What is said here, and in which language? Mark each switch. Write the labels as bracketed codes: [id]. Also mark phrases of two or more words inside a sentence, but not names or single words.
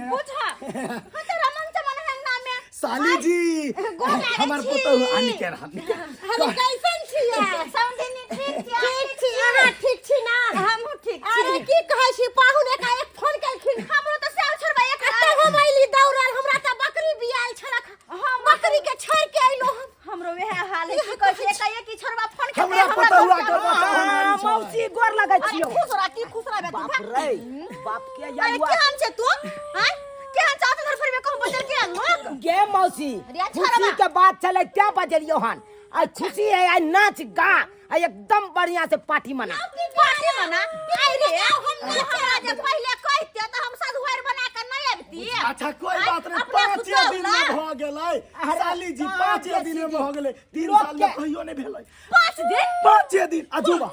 [mai] बुझा तेरा मन से मन है ना में साली जी हमर पुतहु आनी के रहा हम कैसन छियै समझनी ठीक छी अहाँ ठीक छी ना हम ठीक छी अरे की कहै छी पाहुन एक फोन केलखिन हमरो त सेल छोड़बा एक कते मोबाइल दौड़ल हमरा त बकरी बियाल छलक हम बकरी के छोड़ के आइलो हमरो वह हाल है की कहै छी एक की छोड़बा फोन के हमरा पुतहुआ के बता मौसी गोर लगै छियो खुश रह बाप रे बाप के अरे यार केहन छै तू हैं केहन चाहत घर पर में कहूं बदल के आनु गे मौसी अरे खुशी के बात चले क्या बजलियो हन आ खुशी है आ नाच गा आ एकदम बढ़िया से पार्टी मना पार्टी मना आई रे हम हमरा जे पहले कहते त हम सधुआर बना के नहीं आबती अच्छा कोई बात नहीं 5 दिन में भ गेलै साली जी 5 दिन में भ गेलै 3 साल में कहियो नहीं भेलै 5 दिन अजूबा